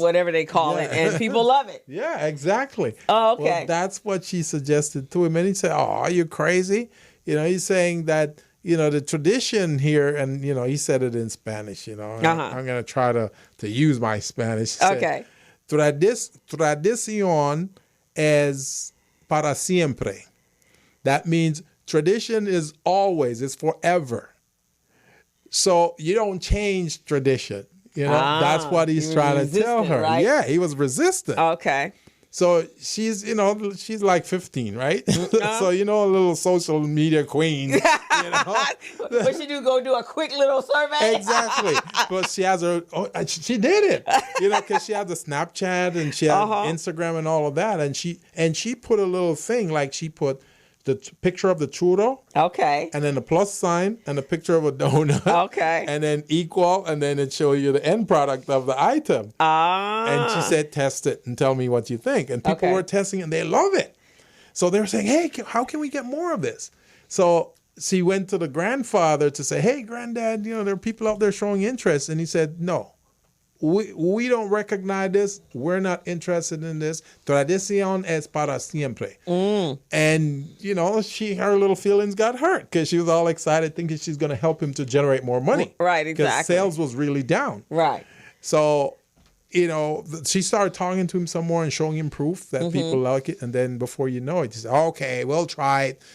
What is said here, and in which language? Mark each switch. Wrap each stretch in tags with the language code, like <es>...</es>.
<en>Whatever they call it, and people love it. Yeah, exactly. Oh, okay. Well, that's what she suggested to him. And he said, oh, are you crazy? He's saying that, the tradition here, and, he said it in Spanish, I'm going to try to use my Spanish. He Okay. Said,</en> <es>Tradición es para siempre.</es> <en>That means tradition is always, it's forever. So you don't change tradition. That's what he's trying to tell her. Right? Yeah, he was resistant. Okay. So she's like 15, right? So, a little social media queen. What she do? Go do a quick little survey? Exactly. But she has she did it, because she has the Snapchat and she has Instagram and all of that. And she put a little thing, like she put the picture of the churro. Okay. And then the plus sign and a picture of a donut. Okay. And then equal, and then it shows you the end product of the item. And she said, test it and tell me what you think. And people were testing it and they love it. So they were saying, hey, how can we get more of this? So she went to the grandfather to say, hey, granddad, there are people out there showing interest. And he said, no. We don't recognize this. We're not interested in this.</en> <es>Tradición es para siempre.</es> <en>And, her little feelings got hurt because she was all excited thinking she's going to help him to generate more money. Right, exactly. Because sales was really down. Right. So, she started talking to him some more and showing him proof that people like it. And then before you know it, she said, okay, we'll try it.</en>